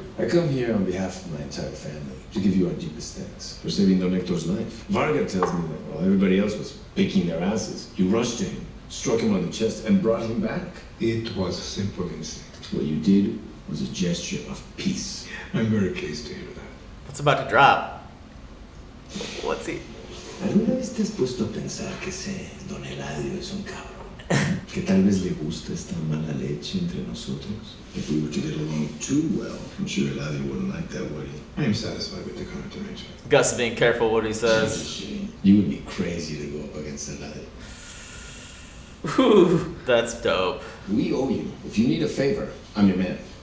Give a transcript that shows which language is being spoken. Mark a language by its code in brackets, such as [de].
[en] I come here on behalf of my entire family to give you our deepest thanks for saving Don Hector's life. Varga tells me that while everybody else was picking their asses, you rushed to him, struck him on the chest, and brought him back. It was a simple instinct. What you did was a gesture of peace. I'm very pleased to hear that. What's about to drop? What's he? [es] ¿Alguna vez te has puesto a pensar que ese Don Eladio es un cabrón? Que tal vez le gusta esta mala leche entre nosotros? [en] If we were to get along too well, I'm sure Eladio wouldn't like that, would he? I am satisfied with the current arrangement. Gus is being careful what he says. You would be crazy to go up against Eladio. Whew, that's dope. We owe you. If you need a favor, I'm your man.